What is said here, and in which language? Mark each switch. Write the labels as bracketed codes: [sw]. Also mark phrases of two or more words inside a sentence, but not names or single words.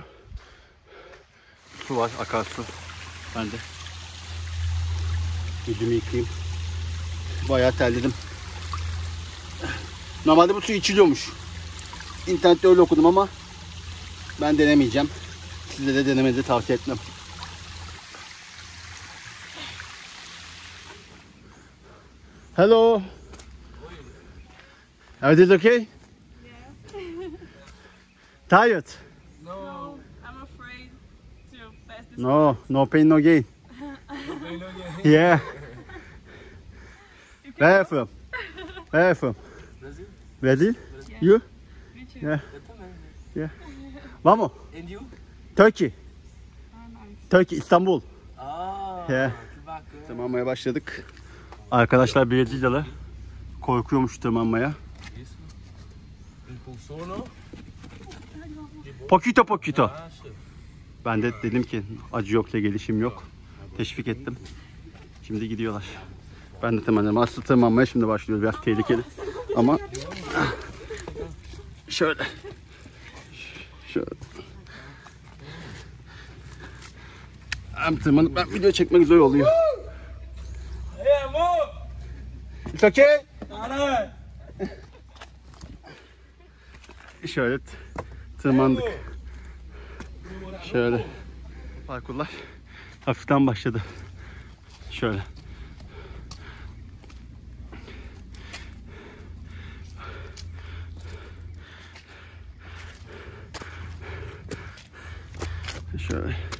[tr] Su var, akarsu. Ben de yüzümü yıkayayım. Bayağı terledim. Normalde bu su içiliyormuş. İnternette öyle okudum ama ben denemeyeceğim. Size de denemenizi tavsiye etmem. [en] Hello. Everything okay? Yes. Tired? No, I'm afraid to pass this. No pain, no gain. Yeah. Where are you from? Where are you from? Brazil? Brazil? Yeah. You? Me too. Yeah. [pt] Eu também, né? [en] Yeah. Vamos. And you? Turkey. Oh, nice. Turkey, İstanbul. Yeah. [pt] Que bacana. [tr] Tırmanmaya başladık. Arkadaşlar Brezilyalı korkuyormuş tırmanmaya. [pt] Isso. Impulsor, não? [es] Poquito poquito. [pt] Acha? [tr] Ben de dedim ki acı yoksa gelişim yok. Teşvik ettim. Şimdi gidiyorlar. Ben de tırmanacağım. Aslı tırmanmaya şimdi başlıyor. Biraz tehlikeli. Ama şöyle. Şöyle. Hem tırmanıp ben video çekmek zor oluyor. [pt] Hey, amor! [en] It's okay. [pt] Caralho! [tr] Şöyle tırmandık. Şöyle. Parkurlar hafiften başladı. Şöyle. Şöyle.